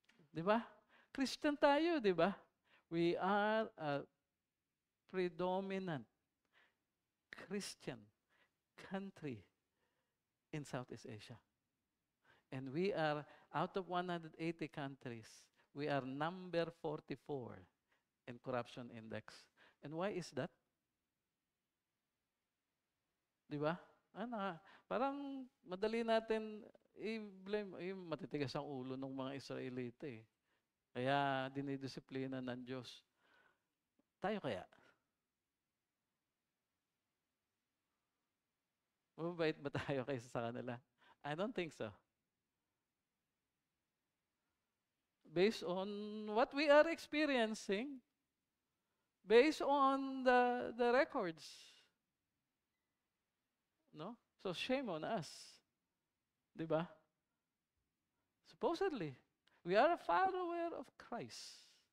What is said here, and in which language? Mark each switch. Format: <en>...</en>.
<tl>Di ba? Christian tayo, di ba?</tl> <en>We are a predominant Christian country in Southeast Asia. And we are, out of 180 countries, we are number 44 in corruption index. And why is that?</en> <tl>Di ba? Parang madali natin i-blame, matitigas ang ulo ng mga Israelita eh. Kaya dinidisiplina ng Diyos. Tayo kaya? Mababait ba tayo kaysa sa kanila?</tl> <en>I don't think so. Based on what we are experiencing, based on the records. No? So shame on us.</en> <tl>Di ba?</tl> <en>Supposedly, we are a follower of Christ.</en>